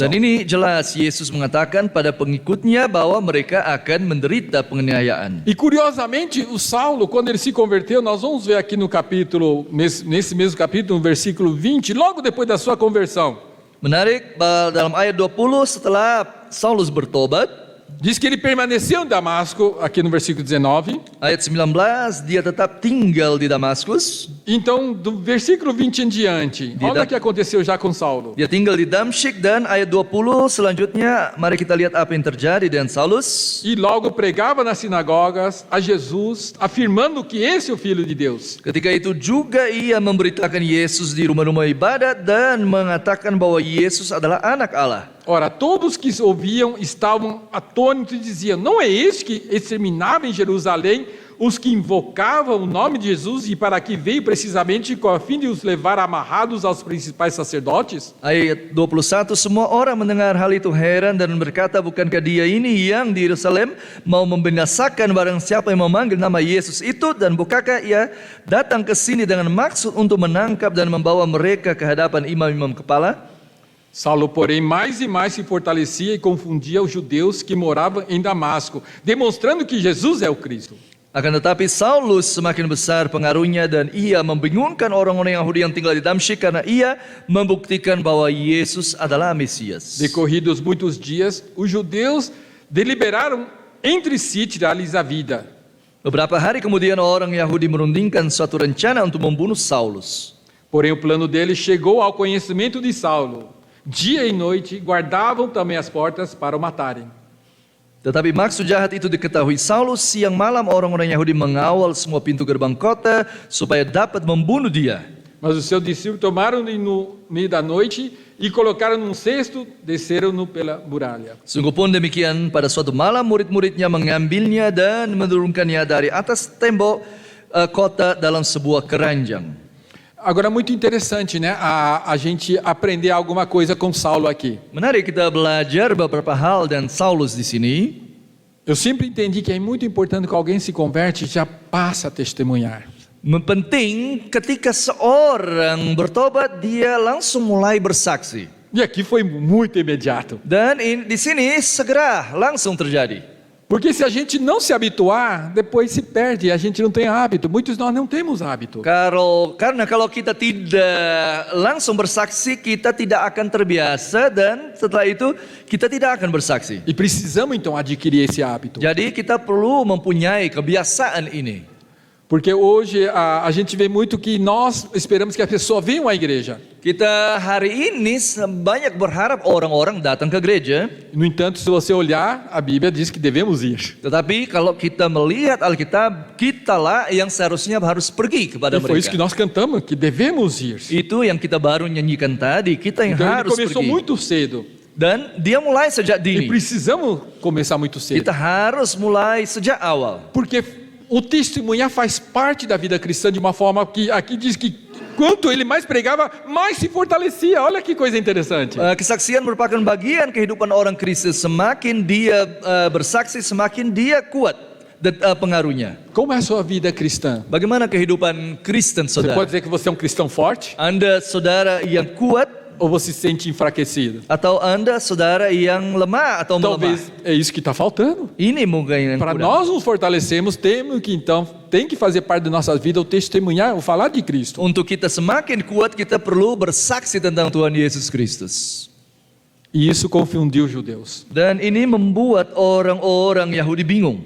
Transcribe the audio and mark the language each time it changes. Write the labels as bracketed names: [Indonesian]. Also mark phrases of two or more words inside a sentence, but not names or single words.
[Indonesian] Dan ini jelas Yesus mengatakan pada pengikutnya bahwa mereka akan menderita penganiayaan. [Portuguese] E curiosamente, o Saulo, quando ele se converteu, nós vamos ver aqui no capítulo, nesse mesmo capítulo, no versículo 20, logo depois da sua conversão, [Indonesian] Menarik, dalam ayat 20 setelah Saulus bertobat, [Portuguese] diz que ele permaneceu em Damasco, aqui no versículo 19. [Indonesian] ayat 19, dia tetap tinggal di Damaskus. [Portuguese] Então, do versículo 20 em diante, olha o que aconteceu já com Saulo. [Indonesian] Dia tinggal di Damsyik, dan ayat 20 selanjutnya mari kita lihat apa yang terjadi dengan Saulus. [Portuguese] E logo pregava nas sinagogas a Jesus, afirmando que esse é o Filho de Deus. [Indonesian] Ketika itu juga ia memberitakan Yesus di rumah-rumah ibadat dan mengatakan bahwa Yesus adalah anak Allah. [Portuguese] Ora, todos que ouviam estavam atônitos e diziam, não é este que exterminava em Jerusalém os que invocavam o nome de Jesus e para que veio precisamente com a fim de os levar amarrados aos principais sacerdotes? [Indonesian] Ayat 21, semua orang mendengar hal itu heran dan berkata, bukankah dia ini yang di Yerusalem mau membinasakan barang siapa yang memanggil nama Yesus itu, dan bukankah ia datang ke sini dengan maksud untuk menangkap dan membawa mereka ke hadapan imam-imam kepala? [Portuguese] Saulo, porém, mais e mais se fortalecia e confundia os judeus que moravam em Damasco, demonstrando que Jesus é o Cristo. [Indonesian] Akan tetapi Saulus semakin besar pengaruhnya dan ia membingungkan orang-orang Yahudi yang tinggal di Damsyik karena ia membuktikan bahwa Yesus adalah Mesias. [Portuguese] Decorridos muitos dias, os judeus deliberaram entre si tirar-lhes a vida. [Indonesian] Beberapa hari kemudian orang Yahudi merundingkan suatu rencana untuk membunuh Saulus. [Portuguese] Porém, o plano deles chegou ao conhecimento de Saulo. Dia e noite guardavam também as portas para o matarem. [Indonesian] Tetapi maksud jahat itu diketahui Saulus, siang malam orang-orang Yahudi mengawal semua pintu gerbang kota supaya dapat membunuh dia. [Portuguese] Mas os seus discípulos tomaram-no no meio da noite e colocaram num cesto, desceram-no pela muralha. [Indonesian] Sungguh pun demikian, pada suatu malam murid-muridnya mengambilnya dan menurunkannya dari atas tembok kota dalam sebuah keranjang. [Portuguese] Agora, muito interessante, né? A gente aprender alguma coisa com Saulo aqui. [Indonesian] Menarik kita belajar beberapa hal dan Saulus di sini. [Portuguese] Eu sempre entendi que é muito importante que alguém se converte já passa a testemunhar. [Indonesian] Penting ketika seorang bertobat dia langsung mulai bersaksi. [Portuguese] E aqui foi muito imediato. [Indonesian] Dan di sini segera langsung terjadi. [Portuguese] Porque se a gente não se habituar, depois se perde, a gente não tem hábito. Muitos de nós não temos hábito. [Indonesian] Karena kalau kita tidak langsung bersaksi, kita tidak akan terbiasa dan setelah itu kita tidak akan bersaksi. [Portuguese] E precisamos então adquirir esse hábito. [Indonesian] Jadi kita perlu mempunyai kebiasaan ini. [Portuguese] Porque hoje a gente vê muito que nós esperamos que a pessoa venha à igreja. [Indonesian] Kita hari ini banyak berharap orang-orang datang ke gereja. [Portuguese] No entanto, se você olhar, a Bíblia diz que devemos ir. [Indonesian] Tetapi kalau kita melihat Alkitab, kitalah yang seharusnya harus pergi kepada [Portuguese] E foi isso [Indonesian] mereka. [Portuguese] que nós cantamos, que devemos ir. [Indonesian] Itu yang kita baru nyanyikan tadi, kita yang [Portuguese] Então ele [Indonesian] harus [Portuguese] começou [Indonesian] pergi. [Portuguese] muito cedo. [Indonesian] Dan dia mulai sejak [Portuguese] E [Indonesian] dini. [Portuguese] precisamos começar muito cedo. [Indonesian] Kita harus mulai sejak awal. [Portuguese] Porque o testemunhar faz parte da vida cristã de uma forma que aqui diz que quanto ele mais pregava, mais se fortalecia. Olha que coisa interessante. [Indonesian] Kesaksian merupakan bagian kehidupan orang Kristen. Semakin dia bersaksi, semakin dia kuat pengaruhnya. [Portuguese] Como é a sua vida cristã? [Indonesian] Bagaimana kehidupan Kristen [Portuguese] Você pode [Indonesian] saudara? [Portuguese] dizer que você é um cristão forte? [Indonesian] Anda saudara yang kuat [Portuguese] Ou você se sente enfraquecido? [Indonesian] atau Anda saudara yang lemah atau melemah? [Portuguese] Talvez é isso que está faltando. [Indonesian] Ini mungkin yang [Portuguese] Para [Indonesian] kurang. [Portuguese] nós nos fortalecermos, temos que então, tem que fazer parte da nossa vida o testemunhar, o falar de Cristo. [Indonesian] Untuk kita semakin kuat, kita perlu bersaksi tentang Tuhan Yesus Kristus. [Portuguese] E isso confundiu os judeus. [Indonesian] Dan ini membuat orang-orang Yahudi bingung.